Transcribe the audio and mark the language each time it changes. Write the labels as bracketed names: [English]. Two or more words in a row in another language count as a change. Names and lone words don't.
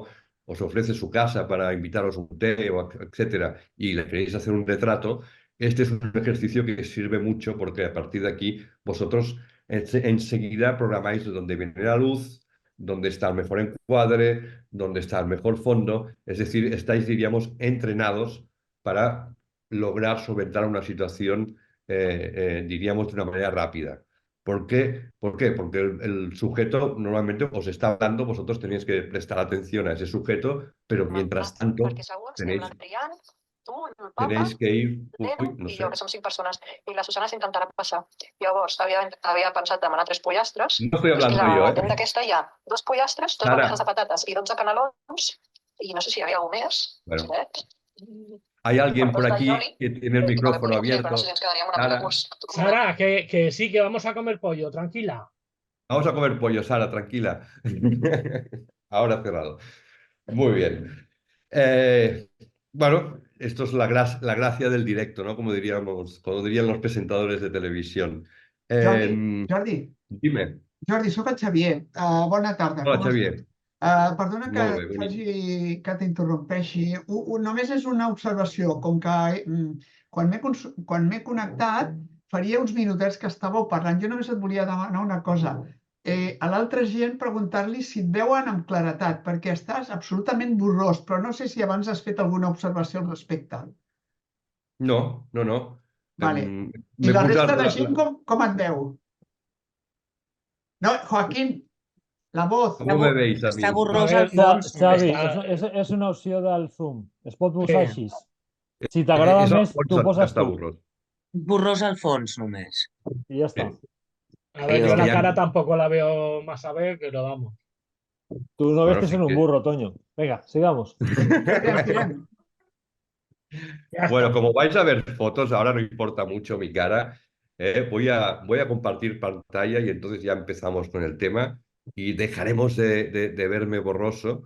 [Spanish] Os ofrece su casa para invitaros a un té, o etcétera, y le queréis hacer un retrato, este es un ejercicio que sirve mucho porque a partir de aquí vosotros enseguida programáis de dónde viene la luz, dónde está el mejor encuadre, dónde está el mejor fondo, es decir, estáis, diríamos, entrenados para lograr solventar una situación, diríamos, de una manera rápida. ¿Por qué? ¿Por qué? Porque el sujeto normalmente os está hablando, vosotros tenéis que prestar atención a ese sujeto, pero mientras tanto tenéis, tenéis que ir, uy, [Catalan] no I jo, sé, que som 5 persones, i la Susana s'intentarà passar. Llavors, havia pensat demanar 3 pollastres, [Spanish] no estoy [Catalan] i [Spanish] hablando yo, [Catalan] la ¿eh? tenda aquesta hi ha 2 pollastres, 2 bandejas de [Spanish] Sara, [Catalan] patates i 12 canelons, i no sé si hi havia algú més, [Spanish] bueno, [Catalan] filet. [Spanish] hay alguien por [Catalan] Dos [Spanish] aquí [Catalan] d'allioli, [Spanish] que tiene el [Catalan] i també [Spanish] micrófono [Catalan] podríem fer, però no sé si [Spanish] abierto. [Catalan] ens quedaria amb una mica [Spanish] Sara, [Catalan] curts. [Spanish] Sara, que sí, que vamos a comer pollo, tranquila. vamos a comer pollo, Sara, tranquila. Ahora cerrado. Muy bien. Bueno, esto es la gracia del directo, ¿no? Como diríamos, como dirían los presentadores de televisión. [Catalan] Jordi, [Spanish] Dime. [Catalan] Jordi, sóc el Xavier. Bona tarda, Hola, com estàs? Xavier. Perdona que Molt bé, bonic. que t'interrompeixi. Només és una observació, com que quan m'he connectat faria uns minutets que estàveu parlant. Jo només et volia demanar una cosa. A l'altra gent preguntar-li si et veuen amb claretat, perquè estàs absolutament borrós, però no sé si abans has fet alguna observació al respecte. No, no, no. Vale. I [Spanish] Me [Catalan] la [Spanish] puse [Catalan] resta de gent com et veu? [Spanish] No, Joaquín, la voz. ¿Cómo me veis a mí? [Catalan] Està [Spanish] A [Catalan] borrós [Spanish] ver, [Catalan] al fons. Xavi, Està- és una opció del Zoom. Es pot posar Sí. així. Si t'agrada [Spanish] Eso [Catalan] més, tu poses [Spanish] está [Catalan] tu. [Spanish] burro. [Catalan] Borrós al fons, només. I ja està. [Spanish] A ver, yo Pero- la ya- cara tampoco la veo más a ver, pero vamos. Tú no ves Bueno, que sí es un que- burro, Toño. Venga, sigamos. [Catalan] Tirem. [Spanish] Ya Bueno, está. como vais a ver fotos, ahora no importa mucho mi cara. Voy a compartir pantalla y entonces ya empezamos con el tema y dejaremos de verme borroso.